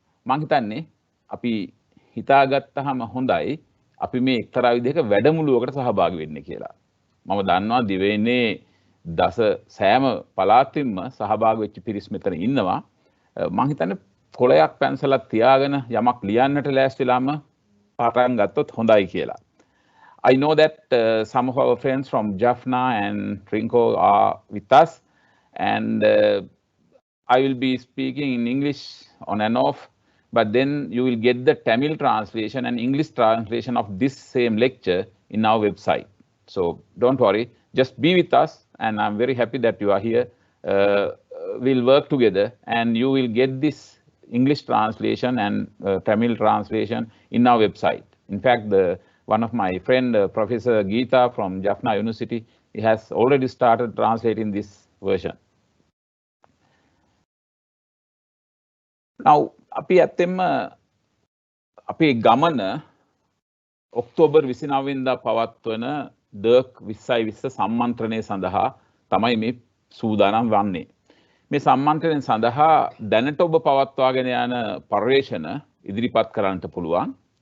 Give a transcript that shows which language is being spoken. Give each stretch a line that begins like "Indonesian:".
Sinhala: මම හිතන්නේ අපි හිතාගත්තාම හොඳයි අපි මේ එක්තරා විදිහක වැඩමුළුවකට සහභාගී වෙන්න කියලා. මම දන්නවා දිවයිනේ සෑම පළාතින්ම සහභාගී වෙච්ච පිරිස් මෙතන ඉන්නවා. මම හිතන්නේ කොළයක් පැන්සලක් තියාගෙන යමක් ලියන්නට ලෑස්තිලාම පටන් ගත්තොත් හොඳයි කියලා.
English: I know that some of our friends from Jaffna and Trinco are with us, and I will be speaking in English on and off, but then you will get the Tamil translation and English translation of this same lecture in our website. So don't worry, just be with us, and I'm very happy that you are here. We'll work together, and you will get this English translation and Tamil translation in our website. In fact, one of my friend, Professor Geeta from Jaffna University, he has already started translating this version.
Sinhala: Now, අපි ඇත්තෙන්ම අපේ ගමන October 29 වෙනිදා පවත්වන ඩර්ක් 2020 සම්මන්ත්‍රණය සඳහා තමයි මේ සූදානම් වන්නේ. මේ සම්මන්ත්‍රණය සඳහා දැනට ඔබ පවත්වාගෙන යන පර්යේෂණ ඉදිරිපත් කරන්නට පුළුවන්.